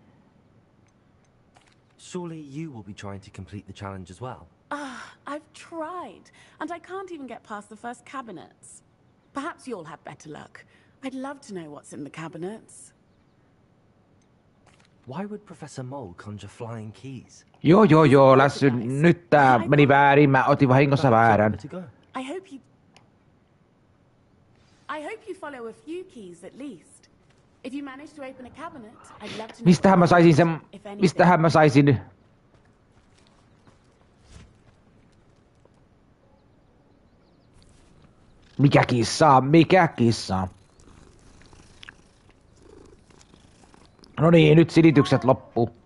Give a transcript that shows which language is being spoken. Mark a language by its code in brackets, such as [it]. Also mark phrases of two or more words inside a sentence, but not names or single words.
[en] Surely you will be trying to complete the challenge as well. I've tried, and I can't even get past the first cabinets. Perhaps you'll have better luck. I'd love to know what's in the cabinets. Why would Professor Mole conjure flying keys? [fi] Joo, nyt tää meni väärin, mä otin vahingossa väärän. [en] I hope you follow a few keys at least. If you manage to open a cabinet, I'd love to know. [fi] Mistähän mä saisin sen, mistähän mä saisin... Mikä kissa? No niin, nyt silitykset loppu.